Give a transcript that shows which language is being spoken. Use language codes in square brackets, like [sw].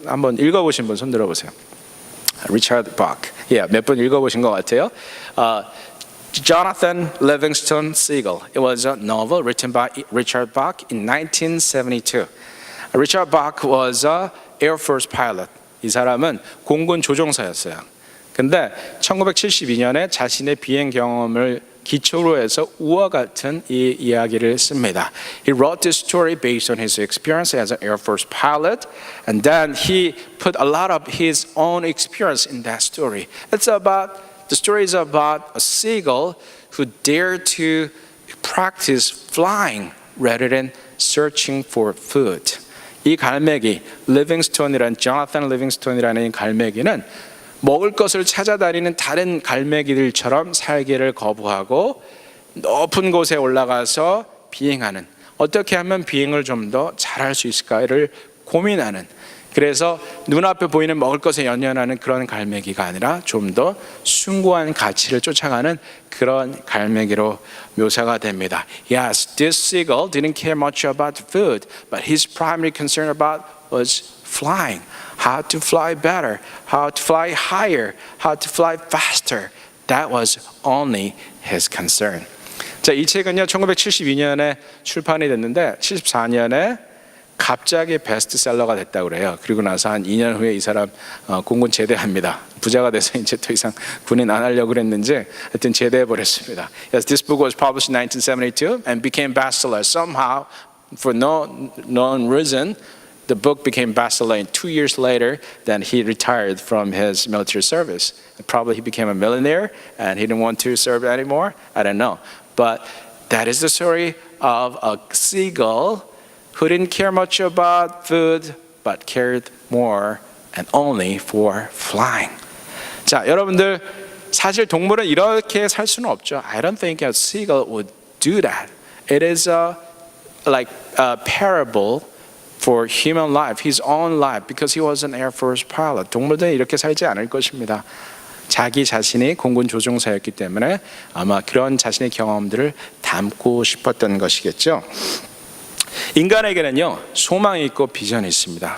[ko] 한번 읽어보신 분 손 들어보세요. 리차드 바크. 몇 분 읽어보신 것 같아요. [en] Jonathan Livingston Seagull. It was a novel written by Richard Bach in 1972. Richard Bach was an Air Force pilot. [ko] 이 사람은 공군 조종사였어요. 근데 1972년에 자신의 비행 경험을 기초로 해서 우와 같은 이 이야기를 씁니다. [en] He wrote this story based on his experience as an Air Force pilot, and then he put a lot of his own experience in that story. The story is about a seagull who dared to practice flying rather than searching for food. [ko] 이 갈매기, 조나탄 리빙스톤이라는 이 갈매기는 먹을 것을 찾아다니는 다른 갈매기들처럼 살기를 거부하고 높은 곳에 올라가서 비행하는, 어떻게 하면 비행을 좀 더 잘할 수 있을까를 고민하는, 그래서 눈앞에 보이는 먹을 것에 연연하는 그런 갈매기가 아니라 좀 더 숭고한 가치를 쫓아가는 그런 갈매기로 묘사가 됩니다. [en] Yes, this seagull didn't care much about food, but his primary concern about was flying. How to fly better, how to fly higher, how to fly faster. That was only his concern. [ko] 자, 이 책은요 1972년에 출판이 됐는데 74년에 갑자기 베스트셀러가 됐다고 그래요. 그리고 나서 한 2년 후에 이 사람 공군 제대합니다. 부자가 돼서 이제 더 이상 군인 안 하려고 그랬는지 하여튼 제대해 버렸습니다. [en] Yes, this book was published in 1972 and became bestseller. Somehow, for no known reason, the book became bestseller in 2 years later. Then he retired from his military service. Probably he became a millionaire and he didn't want to serve anymore. I don't know. But that is the story of a seagull who didn't care much about food but cared more and only for flying. [ko] 자, 여러분들 사실 동물은 이렇게 살 수는 없죠. [en] I don't think a seagull would do that. It is like a parable for human life, his own life, because he was an Air Force pilot. [ko] 동물들은 이렇게 살지 않을 것입니다. 자기 자신이 공군 조종사였기 때문에 아마 그런 자신의 경험들을 담고 싶었던 것이겠죠. 인간에게는요 소망이 있고 비전이 있습니다.